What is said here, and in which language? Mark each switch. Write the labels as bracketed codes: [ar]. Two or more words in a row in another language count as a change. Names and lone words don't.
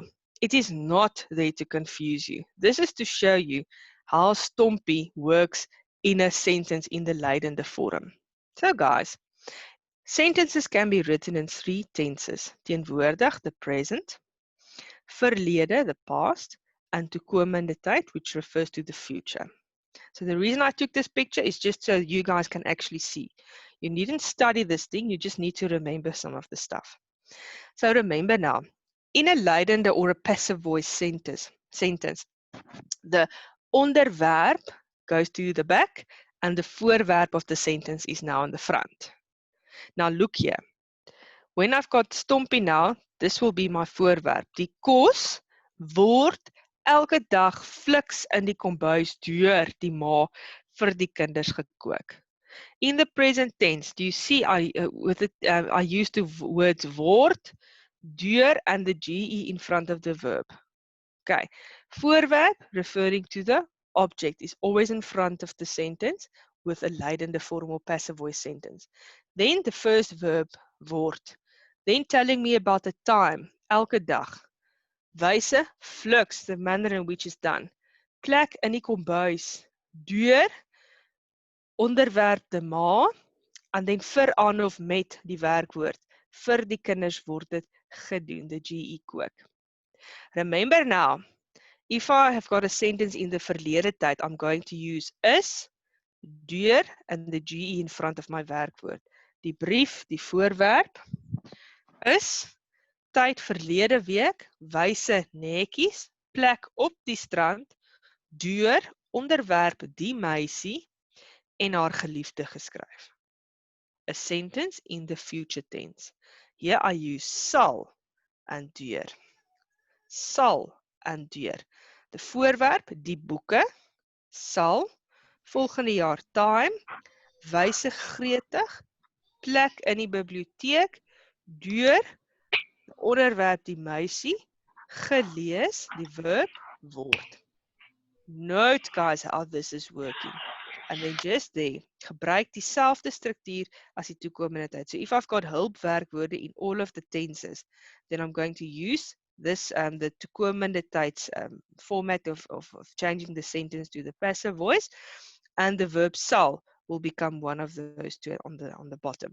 [en] It is not there to confuse you. This is to show you how Stompy works in a sentence in the [af] Lydende vorm. [en] So guys, sentences can be written in 3 tenses. Teenwoordig, the present, verlede, the past, and [af] toekomende tyd, [en] which refers to the future. So the reason I took this picture is just so you guys can actually see. You needn't study this thing, you just need to remember some of the stuff. So remember now, in a leidende or a passive voice sentence, the onderwerp goes to the back and the voorwerp of the sentence is now in the front. Now look here. When I've got Stompy now, this will be my voorwerp. [af] Die kos word elke dag fliks in die kombuis deur die ma vir die kinders gekook. [en] In the present tense, do you see I used the words word, deur, and the GE in front of the verb. Okay. Voorwerp, referring to the object, is always in front of the sentence with a leidende formal passive voice sentence. Then the first verb, word. Then telling me about the time, [af] elke dag. Wyse, [en] flux, the manner in which it's done. [af] Plek in die kombuis, deur, onderwerp de ma, [en] and then [af] vir aan of met die werkwoord. Vir die kinders word dit gedoen, [en] the GE kook. Remember now, if I have got a sentence in the [af] verlede tyd, [en] I'm going to use is, deur, and the GE in front of my werkwoord. [af] Die brief, die voorwerp, is, tyd verlede week, wyse netjies, plek op die strand, deur, onderwerp die meisie en haar geliefde geskryf. [en] A sentence in the future tense. Here I use sal and deur. Sal and deur. [af] Die voorwerp, die boeke, sal, volgende jaar time, wyse gretig, plek in die biblioteek, deur, onderwerp die meisie, gelees, die verb, word. [en] Note guys how this is working. And then just there, [af] gebruik dieselfde struktuur as die toekomende tyd. [en] So if I've got hulpwerkwoorde in all of the tenses, then I'm going to use this, the [af] toekomende tyds [en] format of changing the sentence to the passive voice, and the verb sal will become one of those two on the bottom.